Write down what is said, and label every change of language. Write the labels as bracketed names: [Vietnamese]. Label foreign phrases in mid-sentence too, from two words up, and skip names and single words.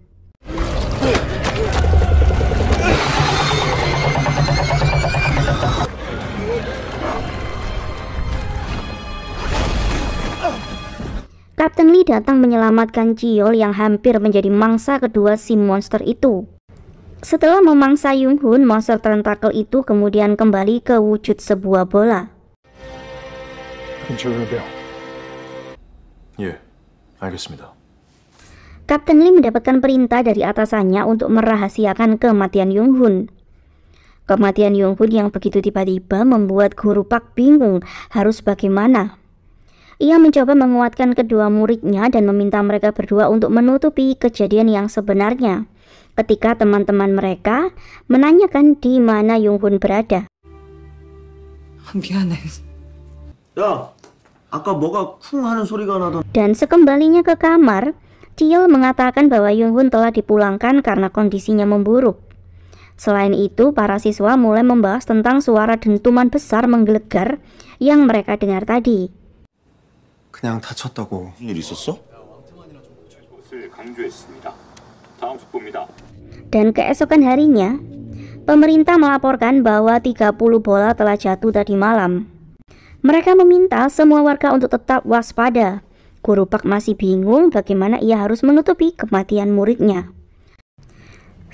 [Indonesian] Kapten Lee datang menyelamatkan Jiol yang hampir menjadi mangsa kedua si monster itu. Setelah memangsa Yung Hun, monster tentakel itu kemudian kembali ke wujud sebuah bola. [Korean] 예, 알겠습니다. [Indonesian] Kapten Lee mendapatkan perintah dari atasannya untuk merahasiakan kematian Yung Hun. Kematian Yung Hun yang begitu tiba-tiba membuat Guru Pak bingung harus bagaimana. Ia mencoba menguatkan kedua muridnya dan meminta mereka berdua untuk menutupi kejadian yang sebenarnya ketika teman-teman mereka menanyakan di mana Yung Hun berada. [Korean] 미안해. 야, 아까 뭐가 쿵 하는 소리가 나던. [Indonesian] Dan sekembalinya ke kamar, Jiol mengatakan bahwa Yung Hun telah dipulangkan karena kondisinya memburuk. Selain itu, para siswa mulai membahas tentang suara dentuman besar menggelegar yang mereka dengar tadi. [Korean] 그냥 다쳤다고. 무슨 일 있었어? [Indonesian] Dan keesokan harinya, pemerintah melaporkan bahwa 30 bola telah jatuh tadi malam. Mereka meminta semua warga untuk tetap waspada. Guru Pak masih bingung bagaimana ia harus menutupi kematian muridnya.